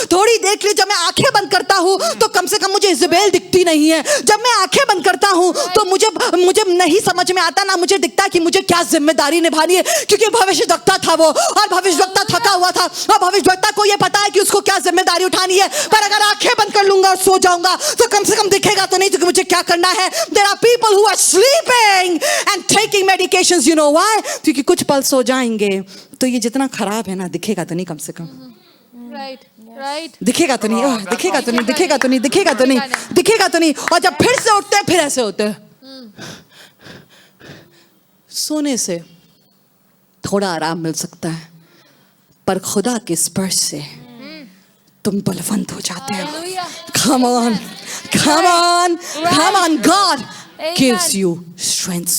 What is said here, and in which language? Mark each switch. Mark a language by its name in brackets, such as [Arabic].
[Hindi] थोड़ी देर के लिए जब मैं आंखें बंद करता हूं तो कम से कम मुझे इज़ाबेल दिखती नहीं है, जब मैं आंखें बंद करता हूं तो मुझे नहीं समझ में आता ना मुझे दिखता कि मुझे क्या जिम्मेदारी निभानी है, क्योंकि भविष्यवक्ता था वो और भविष्यवक्ता थका हुआ था और भविष्यवक्ता को ये पता है कि उसको क्या जिम्मेदारी उठानी है। पर अगर आंखें बंद कर लूंगा और सो जाऊंगा तो कम से कम दिखेगा तो नहीं कि मुझे क्या करना है। [English] There are people who are sleeping and taking medications, you know why? [Hindi] क्योंकि कुछ पल सो जाएंगे तो ये जितना खराब है ना दिखेगा तो नहीं, कम से कम [English] right [Hindi] दिखेगा तो नहीं, दिखेगा तो नहीं, दिखेगा तो नहीं, दिखेगा तो नहीं, दिखेगा तो नहीं। और जब फिर से उठते हैं फिर ऐसे होते हैं। सोने से थोड़ा आराम मिल सकता है पर खुदा के स्पर्श से तुम बलवंत हो जाते हो। [English] Come on, come on, come on, God gives you strength.